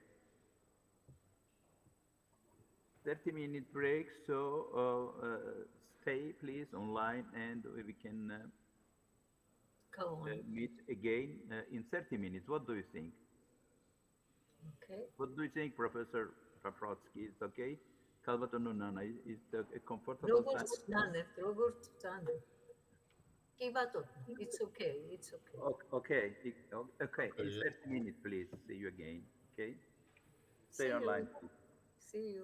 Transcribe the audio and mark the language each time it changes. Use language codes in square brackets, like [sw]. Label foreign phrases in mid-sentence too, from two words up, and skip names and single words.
[en] 30-minute break, so stay please online and we can Go on. meet again in 30 minutes. What do you think? Okay. What do you think, Professor Paprocki? Is okay? Kalbatono Nana, is a comfortable time? [ka] Როგორც ვწანდებ. კი ბატონო, [en] it's okay, it's okay. Okay, okay. In 30 minutes, please. See you again. Okay. Stay See online. you. See you.